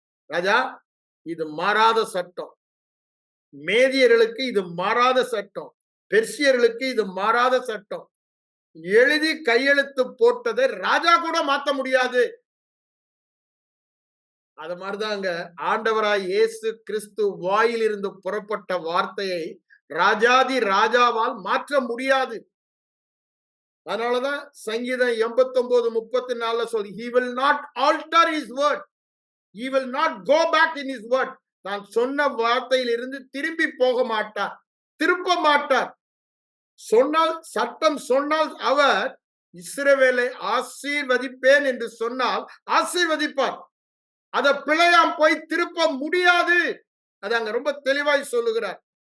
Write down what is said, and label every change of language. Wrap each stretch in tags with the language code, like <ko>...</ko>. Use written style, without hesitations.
<ta>ராஜா, இது மாறாத சட்டம். மேதியர்களுக்கு இது மாறாத சட்டம், பெர்சியர்களுக்கு இது மாறாத சட்டம். எழுதி கையெழுத்து போட்டதை ராஜா கூட மாத்த முடியாது. அது மாதிரிதாங்க ஆண்டவராய் இயேசு கிறிஸ்து வாயில் இருந்து புறப்பட்ட வார்த்தையை ராஜாதி ராஜாவால் மாற்ற முடியாது. அதனாலதான் சங்கீதம் 89:34 சொல்லி,</ta> <en>he will not alter his word, he will not go back in his word.</en> <ta>தான் சொன்ன வார்த்தையில் இருந்து திரும்பி போக மாட்டார், திருப்ப மாட்டார். சொன்னால், சட்டம் சொன்னால் அவர் இஸ்ரவேலை ஆசீர்வதிப்பேன் என்று சொன்னால் ஆசீர்வதிப்பார். அத பிழையாம் போய் திருப்ப முடியாது. அது அங்க ரொம்ப தெளிவாய் சொல்லுகிறார்.</ta>